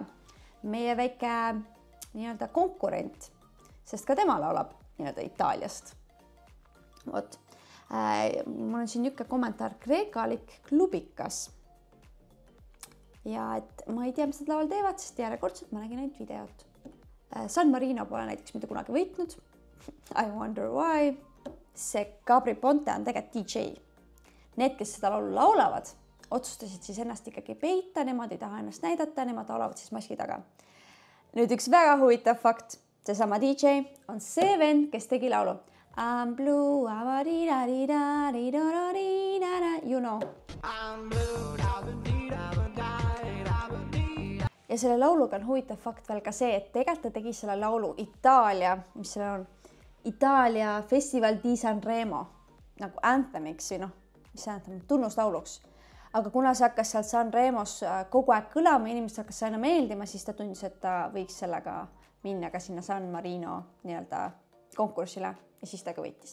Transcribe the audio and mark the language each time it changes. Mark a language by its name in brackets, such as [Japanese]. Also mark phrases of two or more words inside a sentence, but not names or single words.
[Estonian] Meie väike nii-öelda konkurent, sest ka tema laulab nii-öelda Itaaliast. Vot. Mul on siin niisugune kommentaar kreekalik klubikas. Ja et ma ei tea, mis nad laval teevad, sest järjekordselt ma nägin ainult videot. San Marino pole näiteks mitte kunagi võitnud. [English] I wonder why. [Estonian] See Gabri Ponte on tegelikult DJ. Need, kes seda laulu laulavad, otsustasid siis ennast ikkagi peita, nemad ei taha ennast näidata, nemad laulavad siis maski taga. Nüüd üks väga huvitav fakt. Seesama DJ on see vend, kes tegi laulu. [English] I'm blue, you know. I'm blue, [Estonian] ja selle lauluga on huvitav fakt veel ka see, et tegelikult ta tegi selle laulu Itaalia, mis selle on? Itaalia Festival di Sanremo, nagu anthemiks või mis see anthem, tunnuslauluks. Aga kuna see hakkas seal Sanremos kogu aeg kõlama, inimesed hakkas aina meeldima, siis ta tundis, et ta võiks sellega minna ka sinna San Marino nii-öelda konkursile ja siis ta ka võitis.